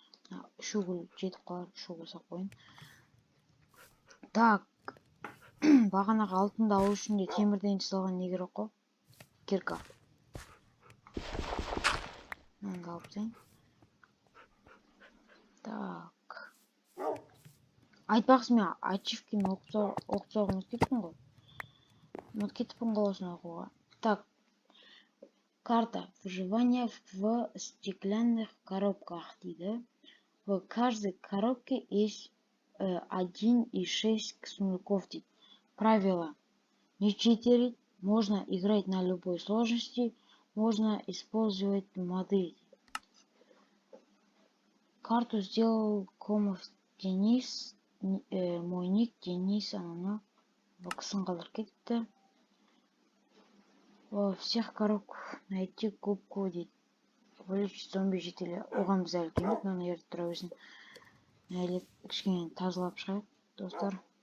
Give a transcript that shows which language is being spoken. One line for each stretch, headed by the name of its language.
Kazakh: 3 уголь жетіп қалар, 3 уголь сақ қойын. Так, бағанаға алтынды алу үшін де темірден жасалған не керек қой? Кирка. Мынаны алып тастайын. Так. Айтпақшы, мен ачивкені оқытуға ұмытып кетіппін ғой осыны оқуға. Так.
Russian: Карта выживания в стеклянных коробках
Kazakh: дейді.
Russian: В каждой коробке есть 1,6 сундуков
Kazakh: дейді.
Russian: Правило. Не читерить, можно играть на любой сложности, можно использовать моды. Карту сделал Комов Денис. Мой ник Денис,
Kazakh: ананы боксын қалдырып кетіпті.
Russian: Во всех коробках найти губку
Kazakh: дейді.
Russian: Вылечить зомби жителя.
Kazakh: Оған біз әлі келмейік, мына ерді тұра берсін. Әлі кішкене тазалап шығайық, достар.